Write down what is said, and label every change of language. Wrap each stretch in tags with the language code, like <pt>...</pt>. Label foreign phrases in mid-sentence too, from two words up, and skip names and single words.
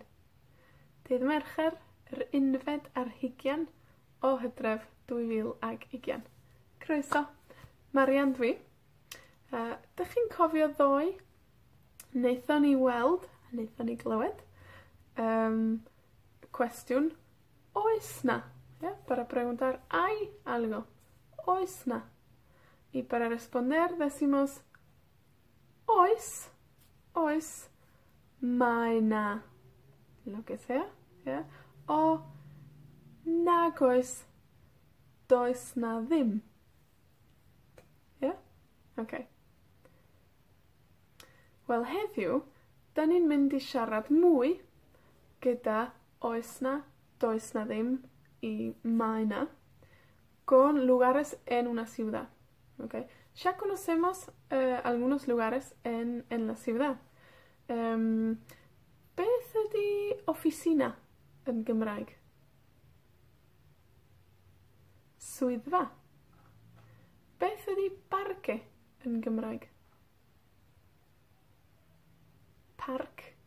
<cy>Dydd Mercher, yr 11 o Hydref, 2020. Croeso, Marian dwi. Dych chi'n cofio ddoe? Wnaethon ni weld, a wnaethon ni glywed, cwestiwn, oes na?</cy> <es>Para preguntar, ¿hay algo?</es> <cy>Oes na?</cy> <es>Y para responder decimos,</es> <cy>oes, oes, mae na.</cy> <es>Lo que sea,</es> <cy>o nag oes, does na ddim. Okay. Wel, heddiw, da ni'n mynd i siarad mwy gyda oes na, does na ddim i mae na,</cy> <es>con lugares en una ciudad. Okay. Ya conocemos algunos lugares en la ciudad.</es> <cy>Beth ydi oficina yn Gymraeg? Swyddfa. Beth ydi parque yn Gymraeg? Parc.</cy>